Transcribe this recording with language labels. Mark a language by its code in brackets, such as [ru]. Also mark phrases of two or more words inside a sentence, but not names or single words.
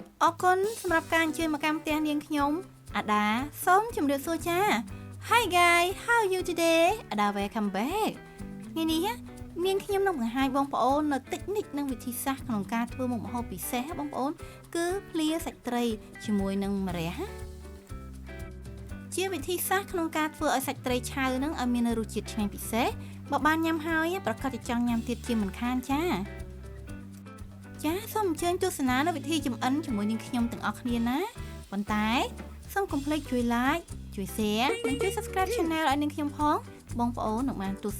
[km] អរគុណសម្រាប់ការអញ្ជើញមកកាន់ផ្ទះនាងខ្ញុំអាដាសូមជម្រាបសួរចា [en] Hi guys how are you today [km] អាដា [en] welcome back [km] ថ្ងៃនេះនាងខ្ញុំនឹងបង្ហាញបងប្អូននៅតិចនិចនឹងវិធីសាស្ត្រក្នុងការធ្វើមុខម្ហូបពិសេសបងប្អូនគឺភ្លាសាច់ត្រីជាមួយនឹងម្រះជាវិធីសាស្ត្រក្នុងការធ្វើឲ្យសាច់ត្រីឆៅនឹងឲ្យមានរស ជាតិឆ្ងាញ់ពិសេសបើបានញ៉ាំហើយប្រកាសជាចង់ញ៉ាំទៀតជាមិនខានចាចាសូមអញ្ជើញទស្សនានៅវិធីចម្អិនជាមួយនឹងខ្ញុំទាំងអស់គ្នាណាប៉ុន្តែសូមកុំភ្លេចជួយ like ជួយ share និងជួយ [en] subscribe channel [km] ឲ្យនាងខ្ញុំផងបងប្អូននឹងបានទស្ស